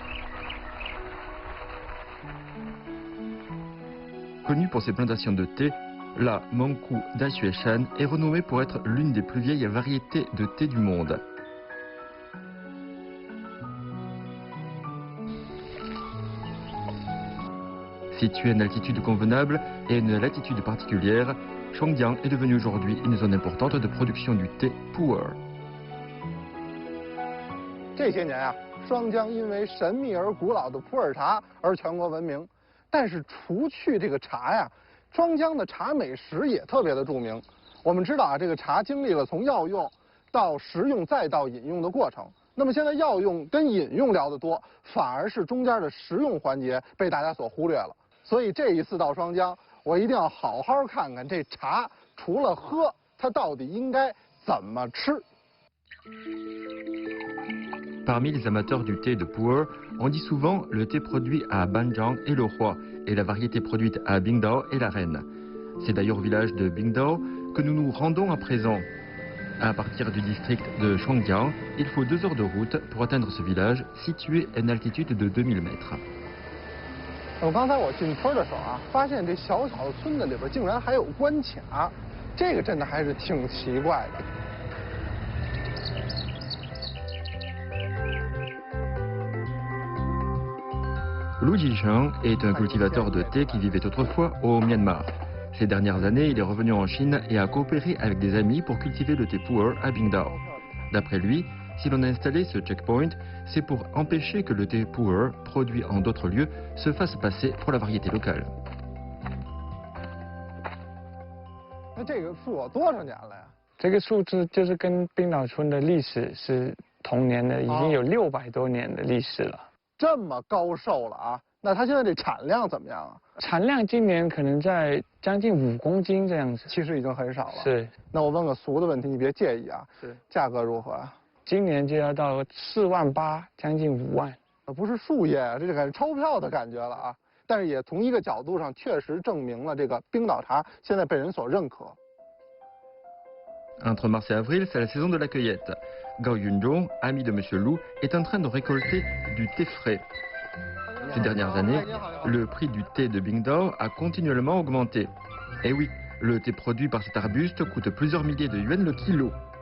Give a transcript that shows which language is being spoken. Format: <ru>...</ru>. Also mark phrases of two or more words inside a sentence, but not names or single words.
<fr>Connu pour ses plantations de thé, la Mengkou Daxueshan est renommée pour être l'une des plus vieilles variétés de thé du monde. Située à une altitude convenable et à une latitude particulière, Shangjiang est devenue aujourd'hui une zone importante de production du thé pu'er.</fr> <zh>这些年啊，双江因为神秘而古老的普洱茶而全国闻名。但是除去这个茶呀，双江的茶美食也特别的著名。我们知道啊，这个茶经历了从药用到食用再到饮用的过程。那么现在药用跟饮用聊得多，反而是中间的食用环节被大家所忽略了。所以这一次到双江，我一定要好好看看这茶，除了喝，它到底应该怎么吃。</zh> <fr>Parmi les amateurs du thé de pu'er, on dit souvent le thé produit à Banjiang est le roi et la variété produite à Bingdao est la reine. C'est d'ailleurs au village de Bingdao que nous nous rendons à présent. À partir du district de Shangjiang, il faut 2 heures de route pour atteindre ce village situé à une altitude de 2000 mètres.</fr> <zh>刚才我进村的时候啊，发现这小小的村子里边竟然还有关卡，这个真的还是挺奇怪的。</zh> <fr>Lu Jisheng est un cultivateur de thé qui vivait autrefois au Myanmar. Ces dernières années, il est revenu en Chine et a coopéré avec des amis pour cultiver le thé pu'er à Bingdao. D'après lui, si l'on a installé ce checkpoint, c'est pour empêcher que le thé pu'er, produit en d'autres lieux, se fasse passer pour la variété locale.</fr> <zh>那这个树有多少年了呀？这个树就是跟冰岛村的历史是同年的，已经有600多年的历史了。这么高寿了啊？那它现在这产量怎么样啊？产量今年可能在将近5公斤这样子，其实已经很少了。是。那我问个俗的问题，你别介意啊。是。价格如何啊？今年就要到4万8，将近5万。不是树叶啊，这就感觉钞票的感觉了啊。但是也从一个角度上确实证明了这个冰岛茶现在被人所认可。</zh> <fr>Entre mars et avril, c'est la saison de la cueillette. Gao Yunzhong, ami de Monsieur Lu, est en train de récolter du thé frais. Ces dernières années, le prix du thé de Bingdao a continuellement augmenté. Et oui, le thé produit par cet arbuste coûte plusieurs milliers de yuans le kilo.</fr>